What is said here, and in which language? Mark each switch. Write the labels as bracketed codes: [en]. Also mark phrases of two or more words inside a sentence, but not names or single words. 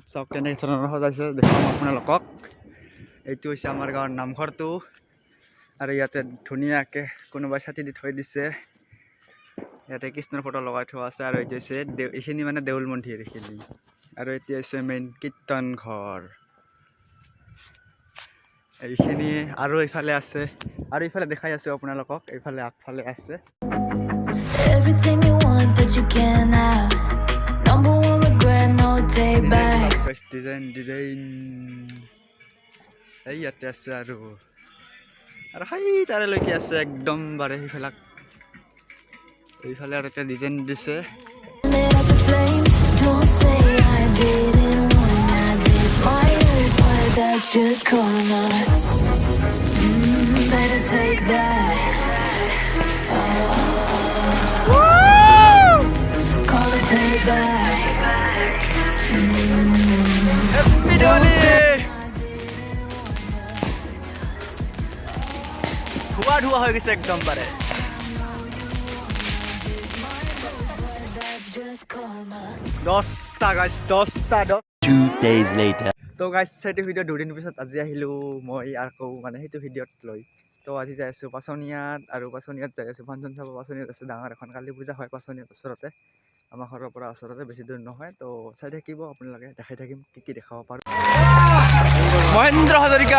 [as] চাওক কেনে ধৰণৰ সজাইছে দেখাম আপোনালোকক এইটো হৈছে আমাৰ গাঁৱৰ নামঘৰটো আৰু ইয়াতে ধুনীয়াকৈ কোনোবাই ছাতি দি থৈ দিছে ইয়াতে কৃষ্ণৰ ফটো লগাই থোৱা আছে আৰু এইটো হৈছে এইখিনি মানে দেউল মন্দিৰ এইখিনি আৰু এতিয়া হৈছে মেইন কীৰ্তন ঘৰ এইখিনি আৰু এইফালে আছে আৰু এইফালে দেখাই আছোঁ আপোনালোকক এইফালে আগফালে আছে [en] Everything you want but you can't have. Number one regret, no take backs. [as] ডিজাইন এই ইয়াতে আছে আৰু সেই তাৰেলৈকে আছে একদম বাৰে এইফালে আৰু এটা ডিজাইন দিছে [en] Lit up the flame. Don't say I didn't want that. This might hurt, but that's just karma. Better take that. Call it payback. Happy Diwali! [as] ধোৱা হৈ গৈছে একদম পাৰে [en] That's just karma. [as] 10টা গাইছ 10টা [en] 2 days later. [as] তো গাইছ সেইটো ভিডিঅ' দুদিন পিছত আজি আহিলোঁ মই আকৌ মানে সেইটো ভিডিঅ'ত লৈ তো আজি যাই আছোঁ পাচনিয়াত আৰু পাচনিয়াত যাই আছোঁ ফাংচন চাব পাচনিয়াত আছে ডাঙৰ এখন কালী পূজা হয় পাচনিয়াত ওচৰতে আমাৰ ঘৰৰ পৰা ওচৰতে বেছি দূৰ নহয় তো চাই থাকিব আপোনালোকে দেখাই থাকিম কি দেখাব পাৰোঁ মহেন্দ্ৰ হাজৰিকা